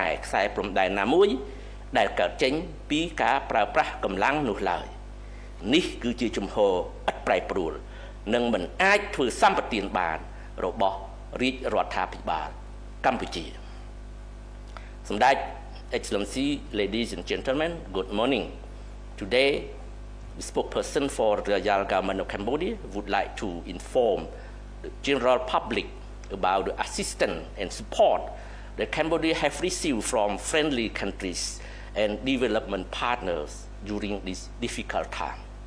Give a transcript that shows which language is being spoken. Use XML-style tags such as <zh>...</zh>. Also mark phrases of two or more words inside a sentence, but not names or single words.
<km>ខ្សែព្រំដែនណាមួយដែលកើតចេញពីការប្រើប្រាស់កម្លាំងនោះឡើយនេះគឺជាជំហ រឥតប្រែប្រួលនិងមិនអាចធ្វើសម្បទានបានរបស់រាជរដ្ឋាភិបាលកម្ពុជាសម្ដេច</km> <en>Excellency ladies and gentlemen good morning today the spokesperson for the Royal Government of Cambodia would like to inform the general public about the assistance and support that Cambodia have received from friendly countries and development partners during this difficult time.</en>